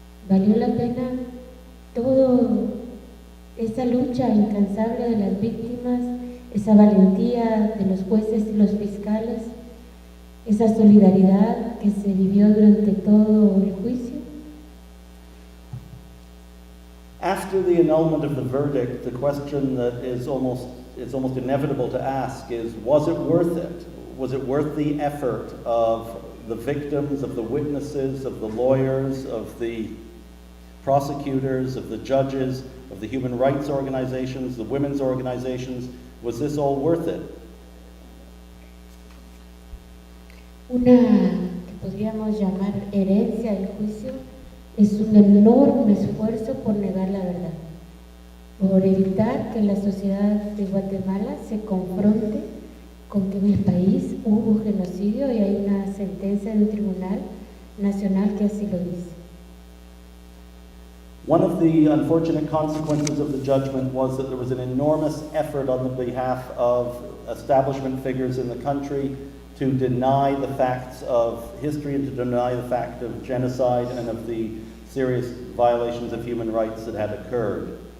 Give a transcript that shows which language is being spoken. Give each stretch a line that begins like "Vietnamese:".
Spanish: ¿Valió la pena toda esa lucha incansable de las víctimas, esa valentía de los jueces y los fiscales, esa solidaridad que se vivió durante todo el juicio?
English: After the annulment of the verdict, the question that is almost inevitable to ask is, was it worth it? Was it worth the effort of the victims, of the witnesses, of the lawyers, of the prosecutors, of the judges, of the human rights organizations, the women's organizations? Was this all worth it?
Spanish: Una podríamos llamar herencia del juicio, es un enorme esfuerzo por negar la verdad, por evitar que la sociedad de Guatemala se confronte con que en el país hubo genocidio y hay una sentencia de un tribunal nacional que así lo dice.
English: One of the unfortunate consequences of the judgment was that there was an enormous effort on the behalf of establishment figures in the country to deny the facts of history and to deny the fact of genocide and of the serious violations of human rights that had occurred.